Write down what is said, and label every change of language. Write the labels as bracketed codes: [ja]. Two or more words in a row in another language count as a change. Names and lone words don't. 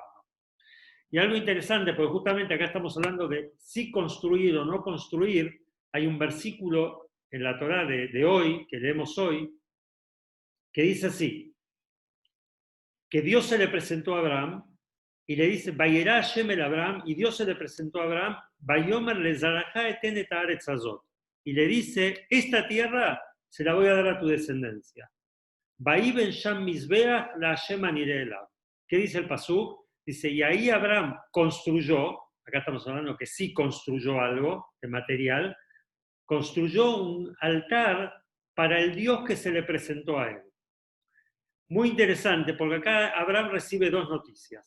[es] Y algo interesante, porque justamente acá estamos hablando de si construir o no construir, hay un versículo en la Torá de hoy, que leemos hoy, que dice así, que Dios se le presentó a Abraham y le dice, [he] וירא השם אל אברהם, [es] y Dios se le presentó a Abraham, [he] ויאמר לזרעך אתן את הארץ הזאת, [es] y le dice, esta tierra se la voy a dar a tu descendencia. [he] ויבן שם מזבח להשם הנראה אליו. [es] ¿Qué dice el pasuk? Dice, y ahí Abraham construyó, acá estamos hablando que sí construyó algo de material, construyó un altar para el Dios que se le presentó a él. Muy interesante, porque acá Abraham recibe dos noticias.